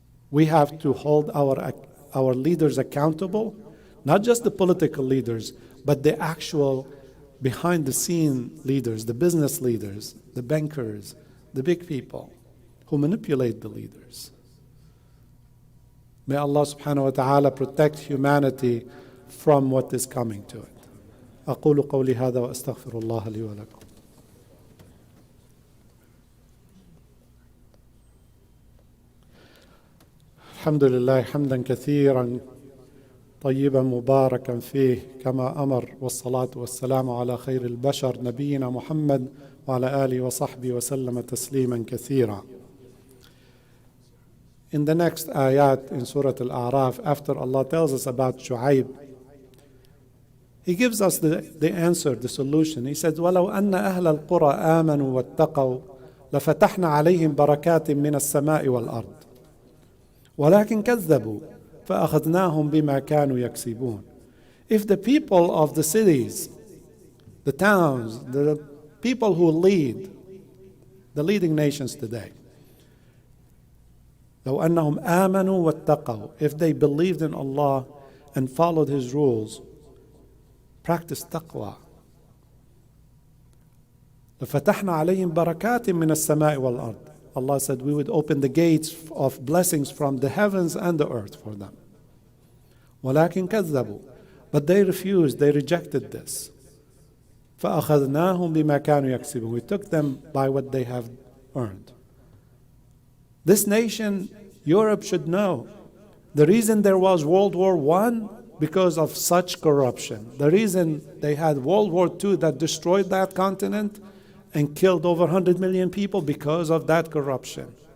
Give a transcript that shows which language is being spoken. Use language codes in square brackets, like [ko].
[en] We have to hold our leaders accountable, not just the political leaders, but the actual behind-the-scene leaders, the business leaders, the bankers, the big people who manipulate the leaders. May Allah subhanahu wa ta'ala protect humanity from what is coming to it. [ar] أقول قولي هذا وأستغفر الله لي ولكم. الحمد لله حمدا كثيرا طيبا مباركا فيه كما أمر، والصلاة والسلام على خير البشر نبينا محمد وعلى آله وصحبه وسلم تسليما كثيرا. [en] In the next ayat in Surah Al-A'raf, after Allah tells us about Shu'aib, He gives us the answer, the solution. [ar] He says, وَلَوْ أَنَّ أَهْلَ الْقُرَى آمَنُوا وَاتَّقَوْا لَفَتَحْنَا عَلَيْهِمْ بَرَكَاتٍ مِّنَ السَّمَاءِ وَالْأَرْضِ وَلَكِنْ كَذَّبُوا فَأَخَذْنَاهُمْ بِمَا كَانُوا يَكْسِبُونَ. [en] If the people of the cities, the towns, the people who lead, the leading nations today, [ar] لو أنهم آمنوا واتقوا, [en] if they believed in Allah and followed His rules, practiced taqwa, [ar] لفتحنا عليهم بركات من السماء والأرض. [en] Allah said we would open the gates of blessings from the heavens and the earth for them. [ar] ولكن كذبوا, [en] but they refused, they rejected this. [ar] فأخذناهم بما كانوا يكسبون. [en] We took them by what they have earned. This nation, Europe, should know the reason there was World War I, because of such corruption. The reason they had World War II that destroyed that continent and killed over 100 million people, because of that corruption.